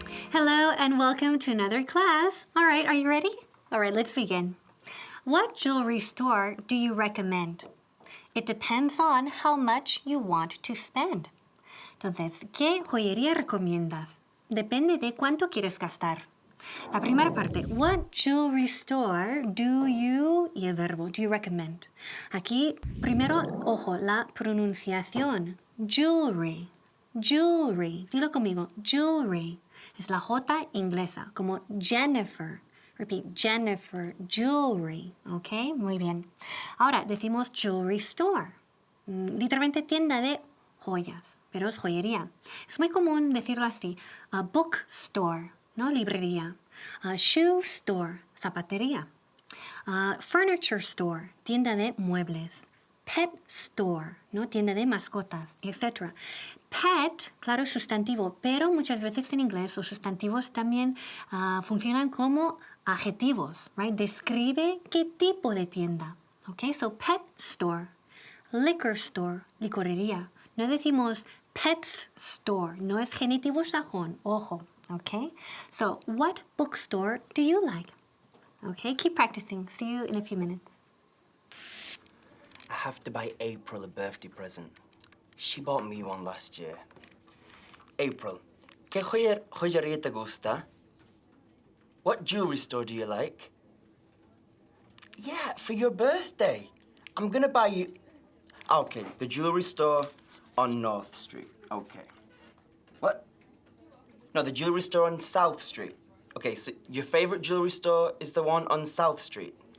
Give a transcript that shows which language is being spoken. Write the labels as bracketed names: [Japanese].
[English] Hello and welcome to another class. All right, are you ready? All right, let's begin. What jewelry store do you recommend? It depends on how much you want to spend. [Spanish] Entonces, ¿qué joyería recomiendas? Depende de cuánto quieres gastar. La primera parte, [English] what jewelry store do you, [Spanish] y el verbo, [English] do you recommend? [Spanish] Aquí, primero, ojo, la pronunciación. [English] Jewelry, jewelry. [Spanish] Dilo conmigo, [English] jewelry. [Spanish] Es la J inglesa, como Jennifer. [English] Repeat, Jennifer, jewelry. [Spanish] ¿Ok? Muy bien. Ahora, decimos jewelry store. Literalmente tienda de joyas, pero es joyería. Es muy común decirlo así. [English] A bookstore, ¿no? Librería. A shoe store, zapatería. Furniture store, [Spanish] tienda de muebles. [English] Pet store, ¿no? [Spanish] Tienda de mascotas, etc. Pet, claro, es sustantivo, pero muchas veces en inglés los sustantivos también funcionan como adjetivos, right? Describe qué tipo de tienda. [English] Okay, so pet store, liquor store, licorería. [Spanish] No decimos pets store, no es genitivo sajón, ojo. [English] Okay, so what bookstore do you like? Okay, keep practicing. See you in a few minutes. I have to buy April a birthday present. She bought me one last year. [Spanish] April, ¿qué joyería te gusta? [English] What jewelry store do you like? Yeah, for your birthday. I'm gonna buy you... Okay, the jewelry store on North Street. Okay. What? No, the jewelry store on South Street. Okay, so your favorite jewelry store is the one on South Street.